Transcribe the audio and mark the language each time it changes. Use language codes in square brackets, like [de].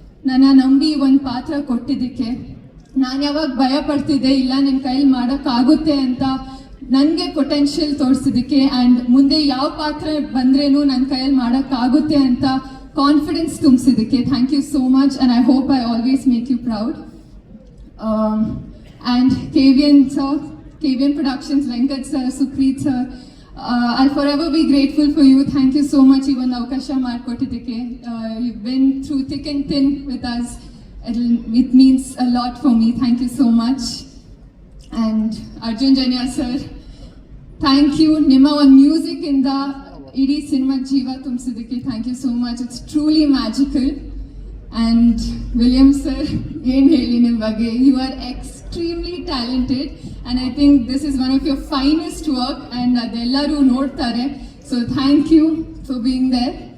[kn] ನನ್ನ ನಂಬಿ ಒಂದು ಪಾತ್ರ ಕೊಟ್ಟಿದ್ದಕ್ಕೆ. ನಾನು ಯಾವಾಗ ಭಯ ಪಡ್ತಿದ್ದೆ, ಇಲ್ಲ ನನ್ನ ಕೈಲಿ ಮಾಡೋಕ್ಕಾಗುತ್ತೆ ಅಂತ ನನಗೆ ಪೊಟೆನ್ಷಿಯಲ್ ತೋರಿಸಿದ್ದಕ್ಕೆ, ಆ್ಯಂಡ್ ಮುಂದೆ ಯಾವ ಪಾತ್ರ ಬಂದ್ರೇನು ನನ್ನ ಕೈಯಲ್ಲಿ ಮಾಡೋಕ್ಕಾಗುತ್ತೆ ಅಂತ confidence ತುಂಬಿಸಿದ್ದಕ್ಕೆ [en] Thank you so much. And I hope I always make you proud. And KVN sir, KVN Productions, Venkat sir, Supreeth sir, I'll forever be grateful for you. Thank you so much [kn] ಈ ಒಂದು ಅವಕಾಶ ಮಾಡಿಕೊಟ್ಟಿದ್ದಕ್ಕೆ. [en] You've been through thick and thin with us. It means a lot for me. Thank you so much. And Arjun Janya sir, thank you. [kn] ನಿಮ್ಮ ಒಂದು music ಇಂದ ಇಡೀ cinema ಜೀವ ತುಂಬಿಸಿದ್ದಕ್ಕೆ [en] Thank you so much. It's truly magical. And William sir, [kn] ಏನು ಹೇಳಿ ನಿಮ್ಮ ಬಗ್ಗೆ, [en] you are extremely talented and I think this is one of your finest work and [kn] adellaru nodtare. [en] So thank you for being there.